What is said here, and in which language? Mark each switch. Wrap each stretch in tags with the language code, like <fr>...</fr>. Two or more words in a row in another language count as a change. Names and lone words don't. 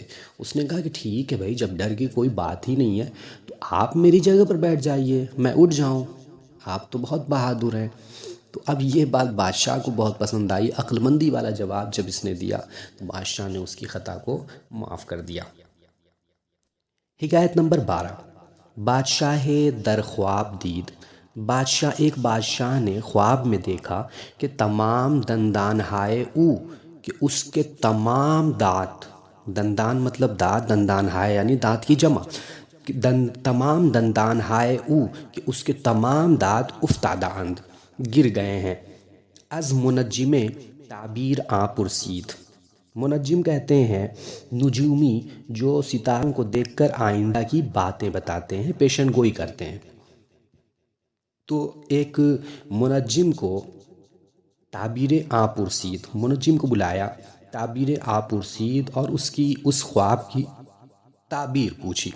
<ur>اس نے کہا کہ ٹھیک ہے بھائی، جب ڈر کی کوئی بات ہی نہیں ہے تو آپ میری جگہ پر بیٹھ جائیے، میں اٹھ جاؤں، آپ تو بہت بہادر ہیں۔ تو اب یہ بات بادشاہ کو بہت پسند آئی، عقل مندی والا جواب جب اس نے دیا تو بادشاہ نے اس کی خطا کو معاف کر دیا۔ حکایت نمبر 12۔</ur> <fa>بادشاہ در خواب دید،</fa> <ur>ایک بادشاہ نے خواب میں دیکھا کہ</ur> <fa>تمام دندان ہائے او،</fa> <ur>کہ اس کے تمام دانت، دندان مطلب دانت،</ur> <fa>دندان ہائے</fa> <ur>یعنی دانت کی جمع،</ur> <fa>تمام دندان ہائے او،</fa> <ur>کہ اس کے تمام دانت افتاداند گر گئے ہیں۔</ur> <fa>از منجم تعبیر آ پرسید،</fa> <ur>منجم کہتے ہیں نجومی جو ستاروں کو دیکھ کر آئندہ کی باتیں بتاتے ہیں، پیشن گوئی کرتے ہیں۔ تو ایک منجم کو</ur> <fa>تعبیر آ پرسید،</fa> <ur>منجم کو بلایا،</ur> <fa>تعبیر آ پرسید،</fa> <ur>اور اس خواب کی تعبیر پوچھی۔</ur>